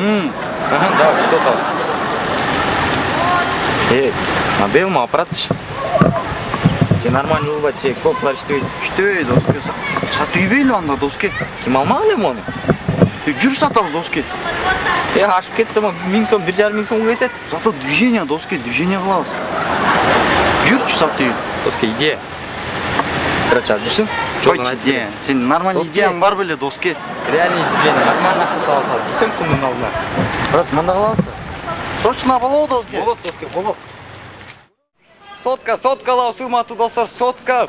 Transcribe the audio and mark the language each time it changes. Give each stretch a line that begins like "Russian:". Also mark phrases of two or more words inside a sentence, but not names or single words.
Kyrgyz: Давай, токтол. Моделма аппаратчы. Же нормально болбойт, же кнопкалар иштебейт. Иштебей, доске. Сатып ийбейли анда, доске. Ким алмак элем ону? Жүр сатабыз, доске. Ашып кетсем, 1000 сом, 1,5 сомго кетет.
Russian: Зато движение,
Kyrgyz: доске, движение кылабыз. Жүрчү сатып. Доске, идея. Короче, жүрсүң? Койчу, идея. Сен нормальный идеяң бар беле, доске.
Russian: Реальный движение,
Kyrgyz: нормально акча алсак. Жүрсөң сумдун алдына. Короче, мында калабызбы? Точно болот, доске. Болот, доске, болот. Сотка алабыз, урматтуу достор, сотка.